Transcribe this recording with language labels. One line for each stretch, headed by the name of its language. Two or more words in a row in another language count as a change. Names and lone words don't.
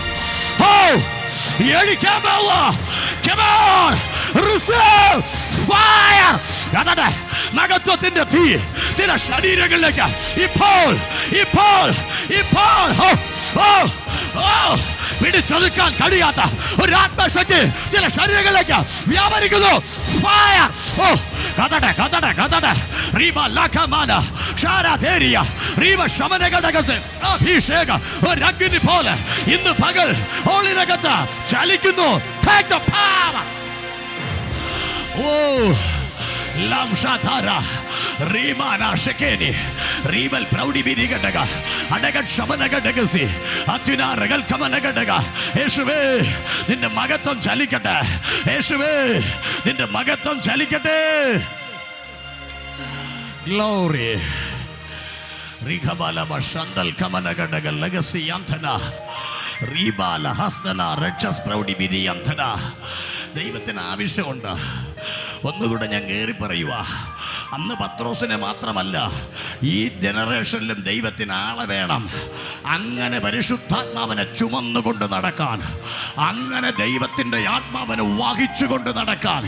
Malayalam: മഹത്വത്തിന്റെ തീ ചില ശരീരങ്ങളിലേക്ക് ഇപ്പോൾ പിടിച്ചൊതുക്കാൻ കഴിയാത്ത ഒരു ആത്മശക്തി ചില ശരീരങ്ങളിലേക്ക് വ്യാപരിക്കുന്നു. ഫയർ! ഓ, കഥടെ കഥടെ കഥടെ റീബ ലഖമാന ഷാരാധേരിയ റീബ ശമനഘടകസ് അഭിഷേക ഒരു അഗ്നി പോലെ ഇന്ന് പകൽ ഹോളിനകത്ത് ചലിക്കുന്നു.
English: Take the power. Oh, lamshatara Rimana Shekeni Rebel Proudi Birigadega Adagat Shamanagadagasi Atina Regal Kamanagadaga Eshuve in the Magaton Chalikata Eshuve in the Magaton Chalikate. Glory Rikabala Bashandal Kamanagadaga Legacy Yantana Ribala Hastana Rachas Proudi Biri Yantana.
Malayalam: ദൈവത്തിന് ആവശ്യമുണ്ട്. ഒന്നുകൂടെ ഞാൻ കയറി പറയുക, അന്ന് പത്രോസിനെ മാത്രമല്ല, ഈ ജനറേഷനിലും ദൈവത്തിന് ആളെ വേണം. അങ്ങനെ പരിശുദ്ധാത്മാവിനെ ചുമന്നുകൊണ്ട് നടക്കാൻ, അങ്ങനെ ദൈവത്തിൻ്റെ ആത്മാവിനെ വഹിച്ചുകൊണ്ട് നടക്കാൻ.